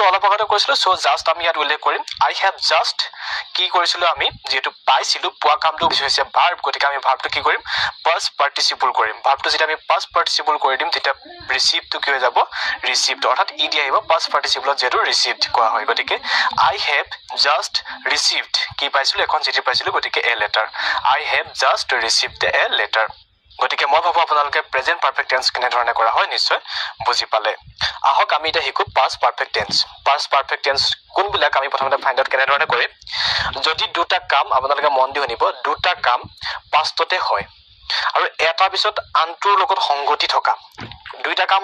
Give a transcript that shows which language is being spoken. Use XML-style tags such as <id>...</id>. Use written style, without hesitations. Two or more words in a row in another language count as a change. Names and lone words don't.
<as>কৰিছিলো</as> <en>so just</en> <as>আমি ইয়াত উল্লেখ কৰিম</as> <en>I have just</en> <as>কি কৰিছিলো আমি যেটো পাইছিলো পোৱা কামটো হৈছে ভাৰ্ব গতিকে আমি ভাৰ্বটো কি কৰিম</as> <en>past participle</en> <as>কৰিম ভাৰ্বটো যেতিয়া আমি</as> <en>past participle</en> <as>কৰি দিম তেতিয়া ৰিসিভ টো কি হৈ যাব ৰিসিভড অৰ্থাৎ ই দি আহিব</as> <en>past participle</en> <as>যেটো ৰিসিভড কোৱা হয় গতিকে</as> <en>I have just received</en> <as>কি পাইছিলো এখন চিঠি পাইছিলো গতিকে</as> <en>a letter I have just received a letter</en> <as>গতিকে মই ভাবো আপোনালোকে</as> <en>present perfect tense</en> <as>কেনে ধৰণে কৰা হয় নিশ্চয় বুজি পালে আহক আমি এটা হিকু</as> <en>past perfect</en> <as>টেন্স কোনবিলাক আমি প্ৰথমতে</as> <en>find out</en> <as>কেনে ধৰণে কৰিম যদি দুটা কাম আপোনালোকে মন দি শুনিব দুটা কাম পাষ্টতে হয় আৰু এটা পিছত আনটোৰ লগত সংগতি থকা দুইটা কাম</as>